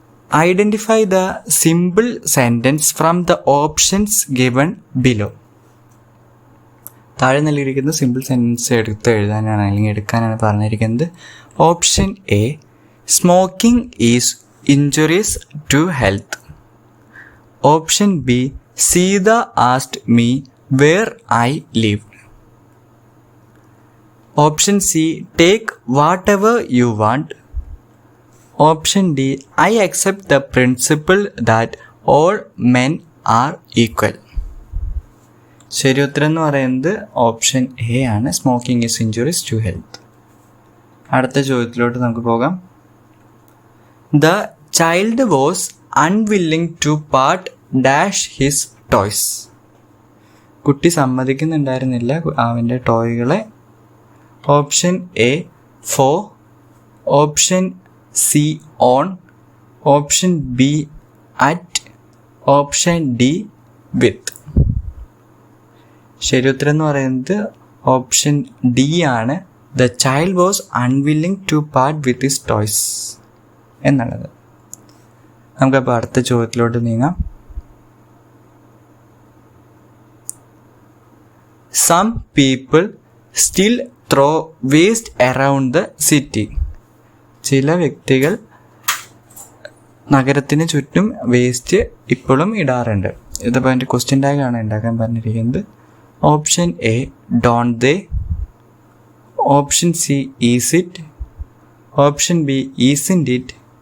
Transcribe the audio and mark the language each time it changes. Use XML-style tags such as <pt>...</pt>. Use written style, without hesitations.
<en>Identify the simple sentence from the options given below.</en> <ml>താഴെ നൽകിയിരിക്കുന്ന simple sentence എടുത്ത് എഴുതാനാണ് അല്ലെങ്കിൽ എടുക്കാനാണ് പറഞ്ഞിരിക്കുന്നത്.</ml> <en>Option A smoking is injuries to health. Option B Sita asked me where I lived. Option C take whatever you want. Option D I accept the principle that all men are equal.</en> <ml>ശരി ഉത്തരം എന്ന് പറയുന്നത് option A ആണ്,</ml> <en>Smoking is injuries to health.</en> <ml>അടുത്ത ചോദ്യത്തിലോട്ട് നമുക്ക് പോകാം.</ml> <en>The child was unwilling to part dash his toys.</en> <ml>കുട്ടി സമ്മതിക്കുന്നുണ്ടായിരുന്നില്ല അവൻ്റെ ടോയ്കളെ.</ml> <en>Option A 4, option C on, option B at, option D with.</en> <ml>ശരി ഉത്തരം എന്ന് പറയുന്നത് ഓപ്ഷൻ ഡി ആണ്,</ml> <en>The child was unwilling to part with his toys എന്നുള്ളത്.</en> <ml>നമുക്കപ്പോൾ അടുത്ത ചോദ്യത്തിലോട്ട് നീങ്ങാം.</ml> <en>Some people still throw waste around the city.</en> <ml>ചില വ്യക്തികൾ നഗരത്തിന് ചുറ്റും വേസ്റ്റ് ഇപ്പോഴും ഇടാറുണ്ട്. ഇതിപ്പോൾ എൻ്റെ ക്വസ്റ്റ്യൻ ടാഗാണ് ഉണ്ടാക്കാൻ പറഞ്ഞിരിക്കുന്നത്.</ml> <en>option A don't they, option C is it, option B isn't it,</en>